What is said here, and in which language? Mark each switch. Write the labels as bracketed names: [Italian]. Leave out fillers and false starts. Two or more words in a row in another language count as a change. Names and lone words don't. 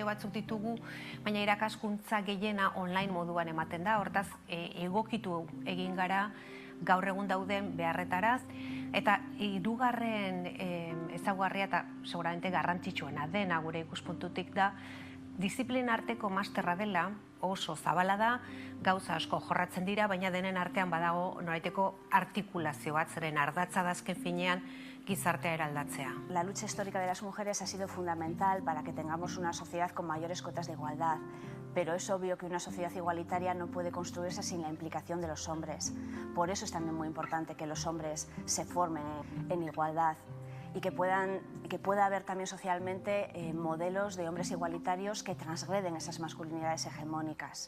[Basque] batzuk ditugu, baina irakaskuntza gehiena online moduan ematen da, hortaz egokitu egin gara gaur egun dauden beharretaraz, eta hirugarren ezaugarria eta seguramente garrantzitsuena dena gure ikuspuntutik da, disiplina arteko masterra dela, oso zabala da, gauza asko jorratzen dira, baina denen artean badago noraiteko artikulazio bat, zeren ardatza da azken finean gizartea eraldatzea. [Spanish] La lucha histórica de las mujeres ha sido fundamental para que tengamos una sociedad con mayores cotas de igualdad, pero es obvio que una sociedad igualitaria no puede construirse sin la implicación de los hombres. Por eso es también muy importante que los hombres se formen en igualdad y que pueda haber también socialmente modelos de hombres igualitarios que transgreden esas masculinidades hegemónicas.